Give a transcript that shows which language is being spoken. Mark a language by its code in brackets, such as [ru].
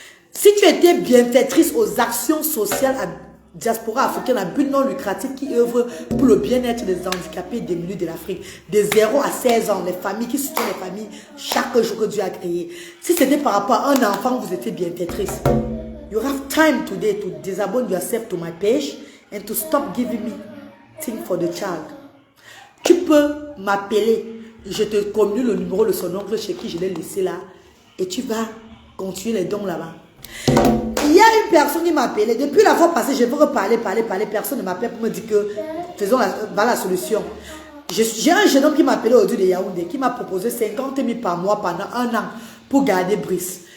[fr] Si tu étais bienfaitrice aux actions sociales à diaspora africaine à but non lucratif qui œuvre pour le bien-être des handicapés et démunis de l'Afrique, de 0 à 16 ans, les familles qui soutiennent les familles chaque jour que Dieu a créé. Si c'était par rapport à un enfant, vous étiez bienfaitrice. [en] You have time today to disabonne yourself to my page and to stop giving me things for the child. [fr] Tu peux m'appeler, je te communique le numéro de son oncle chez qui je l'ai laissé là et tu vas continuer les dons là-bas. Il y a une personne qui m'a appelé. Depuis la fois passée, je veux reparler, parler. Personne ne m'appelle pour me dire que faisons la solution. J'ai un jeune homme qui m'a appelé aujourd'hui de Yaoundé, qui m'a proposé 50 000 par mois pendant un an pour garder Brice.